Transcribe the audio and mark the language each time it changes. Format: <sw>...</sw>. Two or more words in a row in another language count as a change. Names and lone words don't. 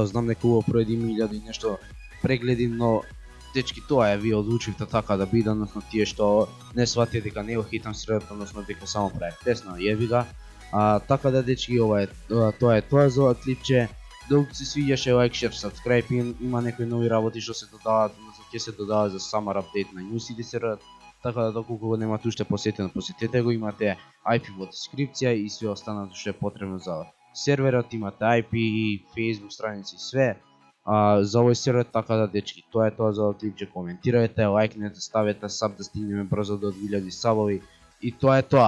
<mk>Знам дека убаво пројде 1000 и нешто прегледи, но дечки, тоа е, вие одлучивте така да биде, односно тие што не сватија дека не го хитам серијалот, односно дека само правев тесно, јеби га. Така да дечки, тоа е тоа за ова клипче. Доколку се свиѓаше,</mk> <en>like, share, subscribe,</en> <mk>има некои нови работи што се додаваат, односно ќе се додаваат за</mk> <en>summer update</en> <mk>на New City серијалот. Така да доколку го немате уште посетено, посетете го, имате IP во дескрипција и све останато што е потребно за серверот, имате IP, Facebook страници и све за овој сервер, така да дечки, тоа е тоа за овој клипче. Коментирајте, лајкнете, ставете саб да стигнеме брзо до 2000 сабови и тоа е тоа.</mk>